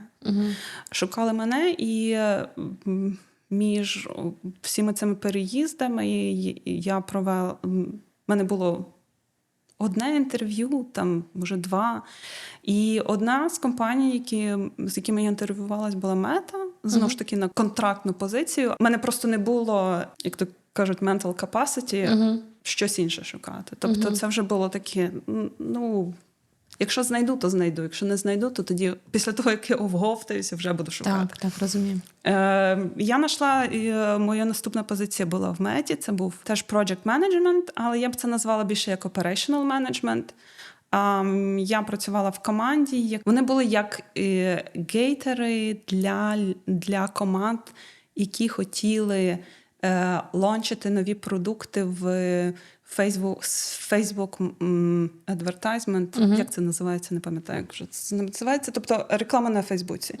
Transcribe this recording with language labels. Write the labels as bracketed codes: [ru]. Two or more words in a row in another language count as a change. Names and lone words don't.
[uk] Шукали мене, і між всіми цими переїздами я провела... У мене було одне інтерв'ю, там, може, 2. І одна з компаній, з якими я інтерв'ювалась, була Мета. Знову ж таки, на контрактну позицію. У мене просто не було, як то кажуть, [en] mental capacity, [uk] щось інше шукати. Тобто це вже було таке, Якщо знайду, то знайду. Якщо не знайду, то тоді після того, як я овговтаюся, вже буду шукати. Так, розумію. Я знайшла, моя наступна позиція була в Меті, це був теж [en] project management, [uk] але я б це назвала більше як [en] operational management. [uk] Я працювала в команді, вони були як гейтери для команд, які хотіли лончити нові продукти в Facebook advertisement, як це називається, не пам'ятаю, як вже це називається, тобто реклама на Фейсбуці.